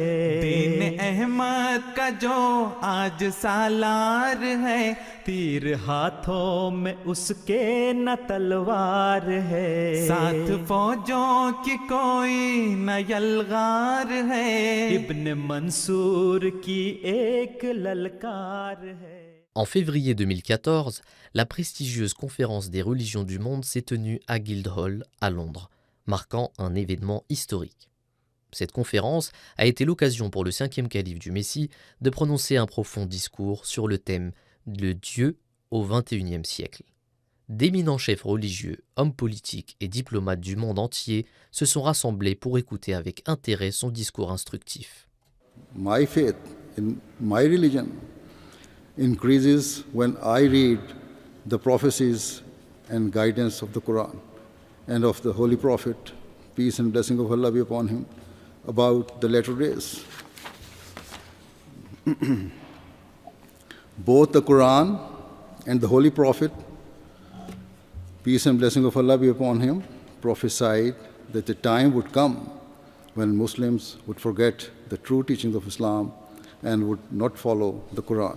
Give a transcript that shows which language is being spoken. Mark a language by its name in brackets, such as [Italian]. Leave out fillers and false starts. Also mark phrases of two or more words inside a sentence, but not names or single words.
[Urdu] دینِ احمد کا جو آج سالار ہے، تیر ہاتھوں میں اس کے نہ تلوار ہے، ساتھ فوجوں کی کوئی نہ یلغار ہے، ابنِ منصور کی ایک للکار ہے. [French] En février 2014, la prestigieuse conférence des religions du monde s'est tenue à Guildhall, à Londres, marquant un événement historique. Cette conférence a été l'occasion pour le 5e calife du Messie de prononcer un profond discours sur le thème « Le Dieu au XXIe siècle ». D'éminents chefs religieux, hommes politiques et diplomates du monde entier se sont rassemblés pour écouter avec intérêt son discours instructif. [English] My faith in my religion increases when I read the prophecies and guidance of the Quran and of the Holy Prophet, peace and blessing of Allah be upon him, about the latter days. Both the Quran and the Holy Prophet, peace and blessing of Allah be upon him, prophesied that the time would come when Muslims would forget the true teachings of Islam and would not follow the Quran.